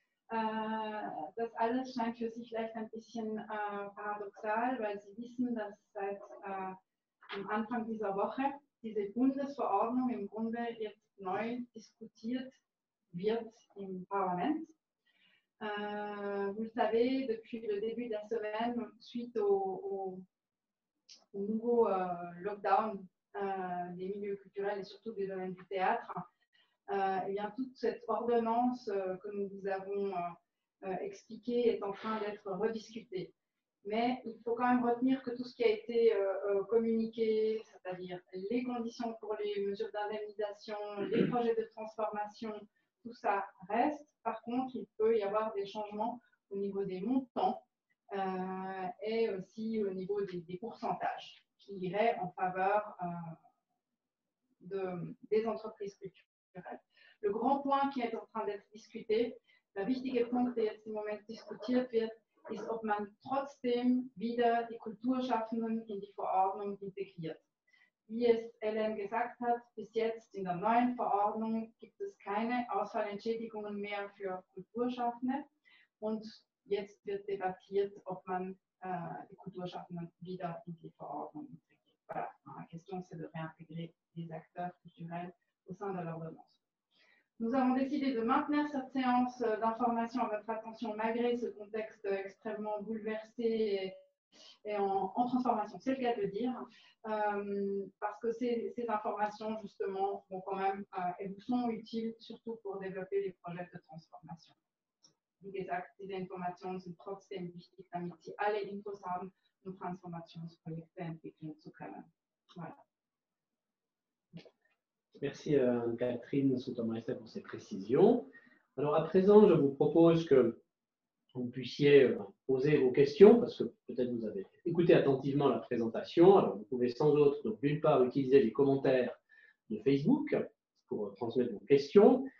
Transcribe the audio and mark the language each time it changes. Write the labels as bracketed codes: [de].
[de] Das alles scheint für Sie vielleicht ein bisschen paradoxal, weil Sie wissen, dass seit am Anfang dieser Woche diese Bundesverordnung im Grunde jetzt neu diskutiert wird im Parlament. [fr] Vous le savez, depuis le début de la semaine, suite au nouveau lockdown des milieux culturels et surtout des domaines du théâtre, et bien, toute cette ordonnance que nous vous avons expliquée est en train d'être rediscutée. Mais il faut quand même retenir que tout ce qui a été communiqué, c'est-à-dire les conditions pour les mesures d'indemnisation, les projets de transformation, tout ça reste. Par contre, il peut y avoir des changements au niveau des montants et aussi au niveau des pourcentages qui iraient en faveur des entreprises culturelles. Le grand point qui est en train d'être discuté, [de] der wichtige Punkt, der jetzt im Moment diskutiert wird, ist, ob man trotzdem wieder die Kulturschaffenden in die Verordnung integriert. Wie es Hélène gesagt hat, bis jetzt in der neuen Verordnung gibt es keine Ausfallentschädigungen mehr für Kulturschaffende und jetzt wird debattiert, ob man die Kulturschaffenden wieder in die Verordnung integriert. [fr] Voilà, la question c'est de réintégrer les acteurs culturels au sein de l'ordonnance. Nous avons décidé de maintenir cette séance d'information à votre attention malgré ce contexte extrêmement bouleversé et en transformation, c'est le cas de le dire, parce que ces informations justement vont quand même et vous sont utiles surtout pour développer les projets de transformation. [de] Wie gesagt, diese Informationen sind trotzdem wichtig, damit Sie alle Infos haben, um Transformationsprojekte entwickeln zu können. [fr] Voilà. Merci Catherine Soutomeister pour ces précisions. Alors à présent, je vous propose que vous puissiez poser vos questions, parce que peut-être vous avez écouté attentivement la présentation. Alors vous pouvez sans autre, donc d'une part, utiliser les commentaires de Facebook pour transmettre vos questions.